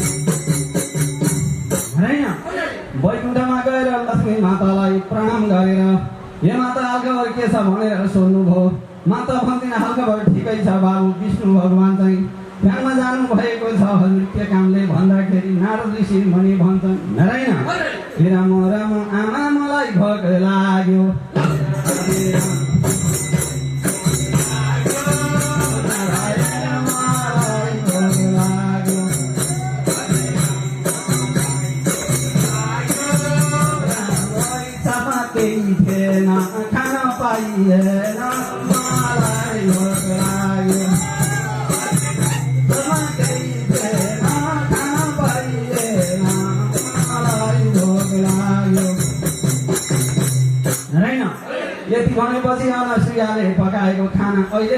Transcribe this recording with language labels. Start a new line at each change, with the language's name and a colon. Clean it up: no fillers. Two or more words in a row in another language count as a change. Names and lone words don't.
Nepali: होइन वैकुण्ठमा गएर लक्ष्मी मातालाई प्रणाम गरेर हे माता हालखबर के छ भनेर सोध्नुभयो। माता भन्दिन हालखबर ठिकै छ बाबु, विष्णु भगवान चाहिँ ध्यानमा जानु भएको छ हजुर, के कामले भन्दाखेरि नारद ऋषि मुनि भन्छन् नारायण हे राम राम आमा मलाई भोक लाग्यो, हरे राम नारायण मलाई भोक लाग्यो, इच्छामा केही थिएन खान पाइएन मलाई भोक लाग्यो, यति भनेपछि अनसुयाले पकाएको खाना अहिले